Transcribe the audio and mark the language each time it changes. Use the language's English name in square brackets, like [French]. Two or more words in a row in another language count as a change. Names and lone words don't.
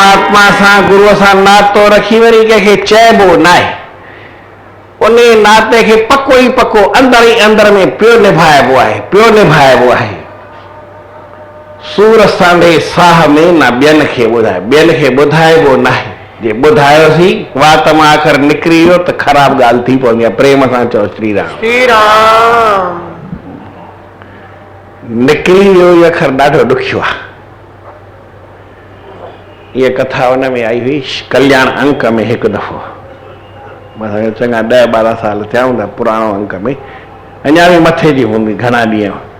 [Sindhi] परमात्मा सां गुरूअ सां नातो रखी वरी कंहिंखे चइबो न आहे, उन नाते खे पको ई पको अंदर ई अंदर में पियो निभाइबो आहे, पियो निभाइबो आहे। सूर सांडे साह में न ॿियनि खे ॿुधाए, ॿियनि खे ॿुधाइबो न आहे। जे ॿुधायोसीं वात मां आख़िर निकिरी वियो त ख़राब ॻाल्हि थी पवंदी आहे। प्रेम सां चओ श्री राम। श्री राम। निकिरी वियो इहो अख़र ॾाढो ॾुखियो आहे। इहा कथा हुन में आई हुई कल्याण अंक में हिकु दफ़ो, मतिलबु चङा 10-12 साल थिया हूंदा, पुराणो अंक में, अञा बि मथे जी हूंदी घणा ॾींहं।